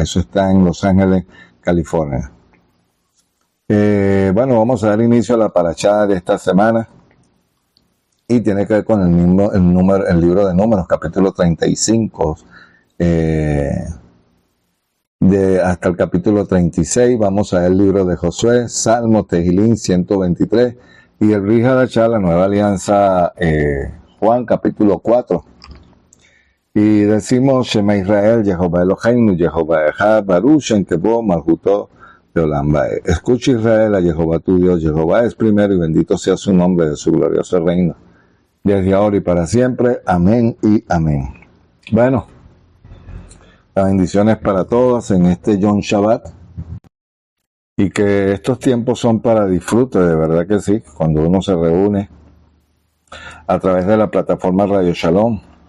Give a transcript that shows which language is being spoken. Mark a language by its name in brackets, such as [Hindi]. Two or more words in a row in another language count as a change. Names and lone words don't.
[Spanish] Eso está en Los Ángeles, California. Bueno, vamos a dar inicio a la parashá de esta semana, y tiene que ver con el libro de Números, capítulo 35, hasta el capítulo 36. Vamos a ver el libro de Josué, Salmo, Tejilín 123, y el [Hebrew] ברית חדשה, [Spanish] la Nueva Alianza, Juan, capítulo 4. Y decimos, [Hebrew] שמע ישראל, Jehová אלהינו, Jehová אחד, ברוך שם כבוד מלכותו לעולם ועד. [Spanish] Escucha Israel, a Jehová tu Dios, Jehová es primero y bendito sea su nombre de su glorioso reino, desde ahora y para siempre. Amén y amén. Bueno, las bendiciones para todos en este [Hebrew] יום שבת, [Spanish] y que estos tiempos son para disfrute, de verdad que sí, cuando uno se reúne a través de la plataforma Radio Shalom,